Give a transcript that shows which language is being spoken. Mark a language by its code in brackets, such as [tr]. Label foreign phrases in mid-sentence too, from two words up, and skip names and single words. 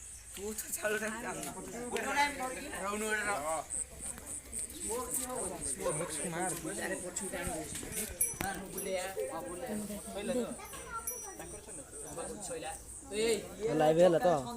[hi] तू तो चालू [or] ଲାଇଭ୍ ହେଲା ତ